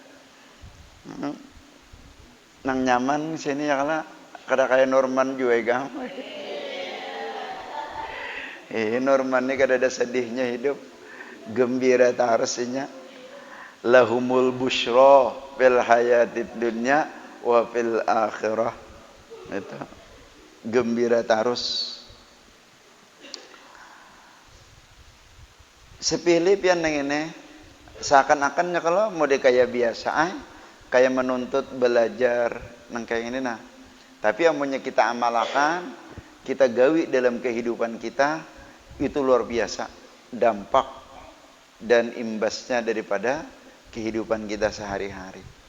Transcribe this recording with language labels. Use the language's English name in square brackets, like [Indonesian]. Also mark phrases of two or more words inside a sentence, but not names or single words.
[Banjar] Nang nyaman sini ya kada kayak Norman juga gam. Norman ini kada ada sedihnya hidup. Gembira tarasinya. [Arabic] لهم البشرى في الحياة الدنيا وفي الآخرة. [Indonesian] Itu. Gembira terus. [Banjar] Sepilih pian nang ini seakan-akannya kalau mau kayak biasa kayak menuntut belajar nang kayak ini nah. Tapi amunnya kita amalkan, kita gawi dalam kehidupan kita itu luar biasa dampak dan imbasnya daripada kehidupan kita sehari-hari.